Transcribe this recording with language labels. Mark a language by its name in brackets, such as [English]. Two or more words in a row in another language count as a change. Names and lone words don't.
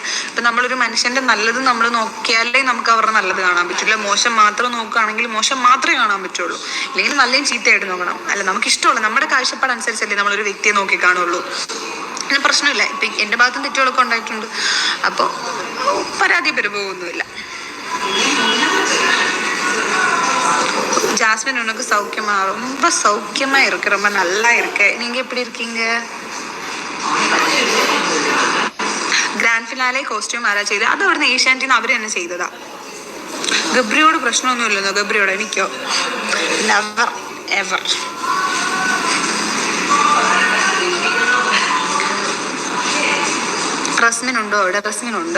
[Malayalam] ഇപ്പം നമ്മളൊരു മനുഷ്യൻ്റെ നല്ലത് നമ്മൾ നോക്കിയാലേ നമുക്ക് അവരുടെ നല്ലത് കാണാൻ പറ്റില്ല. മോശം മാത്രം നോക്കുകയാണെങ്കിൽ മോശം മാത്രമേ കാണാൻ പറ്റുള്ളൂ. അല്ലെങ്കിൽ നല്ലതും ചീത്തയായിട്ട് നോക്കണം. അല്ല, നമുക്ക് ഇഷ്ടമുള്ള നമ്മുടെ കാഴ്ചപ്പാട് അനുസരിച്ചല്ലേ നമ്മളൊരു വ്യക്തിയെ നോക്കി കാണുള്ളൂ. പിന്നെ പ്രശ്നമില്ല. ഇപ്പം എൻ്റെ ഭാഗത്തും തെറ്റുകളൊക്കെ ഉണ്ടായിട്ടുണ്ട്. അപ്പോൾ പരാതി പെരുപോകൊന്നുമില്ല. [Tamil] ஜாஸ்மின் உனக்கு சௌக்கியமா? ரொம்ப சௌக்கியமா இருக்கு, ரொம்ப நல்லா இருக்கு. நீங்க எப்படி இருக்கீங்க? [English] grand finale costume [Malayalam] ആരാ ചെയ്തത്? അത് അവിടുന്ന് ഏഷ്യാനെറ്റിൽ നിന്ന് അവർ തന്നെ ചെയ്തതാ. ഗബ്രിയോട് പ്രശ്നമൊന്നുമില്ലെന്നോ? ഗബ്രിയോട് എനിക്കോ [English] never ever. [Malayalam] റസ്മിൻ ഉണ്ടോ അവിടെ? റസ്മിൻ ഉണ്ട്.